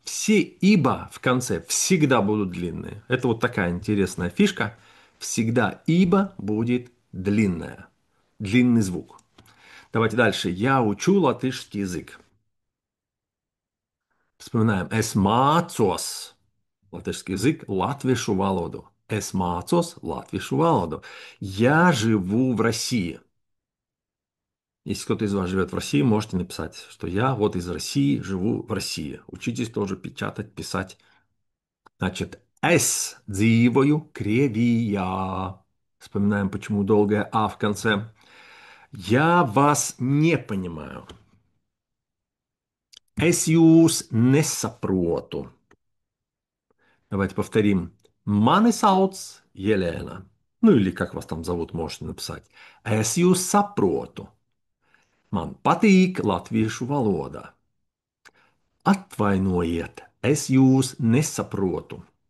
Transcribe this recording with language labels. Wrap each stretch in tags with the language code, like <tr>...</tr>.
<ru>Все «ибо» в конце всегда будут длинные. Это вот такая интересная фишка. Всегда «ибо» будет длинная. Длинный звук. Давайте дальше. Я учу латышский язык. Вспоминаем.</ru> <lv>Es mācos.</lv> <ru>Латышский язык,</ru> <lv>латвiešu valodu. Es mācos латвiešu valodu.</lv> <ru>Я живу в России. Если кто-то из вас живет в России, можете написать, что я вот из России, живу в России. Учитесь тоже печатать, писать. Значит,</ru> <lv>es dzīvoju Krievijā.</lv> <ru>Вспоминаем, почему долгое «а» в конце. Я вас не понимаю.</ru> <lv>Es jūs nesaprotu.</lv> <ru>Давайте повторим.</ru> <lv>Mani sauc Елена.</lv> <ru>Ну или как вас там зовут, можете написать.</ru> <lv>Es jūs saprotu. Man patīk latviešu valoda. Atvainojiet, es jūs nesaprotu.</lv>